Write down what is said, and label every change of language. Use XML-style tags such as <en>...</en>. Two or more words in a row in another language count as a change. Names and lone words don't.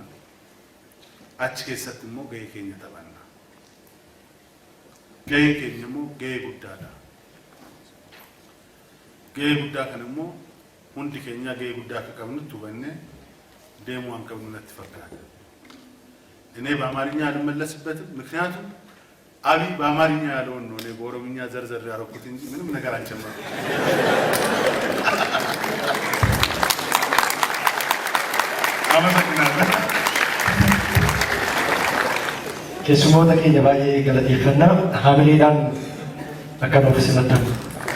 <om>Achi keessatti immoo gahee keenya taphanna. Gaheen keenya immoo gahee guddaadha. Gahee guddaa kana immoo hundi keenya gahee guddaa akka qabnutti hubannee deemuu waan qabnu natti fakkaata.</om> <am>እኔ በአማርኛ አልመለስበትም ምክንያቱም አብይ በአማርኛ ያለውን ነው እኔ በኦሮምኛ ዘርዘር ያደረኩት እንጂ ምንም ነገር አልጨመርኩም። አመሰግናለሁ።</am> <om>Keessumoota keenya baay'ee galateeffannaa haamileedhaan akka nuuf simatan.</om>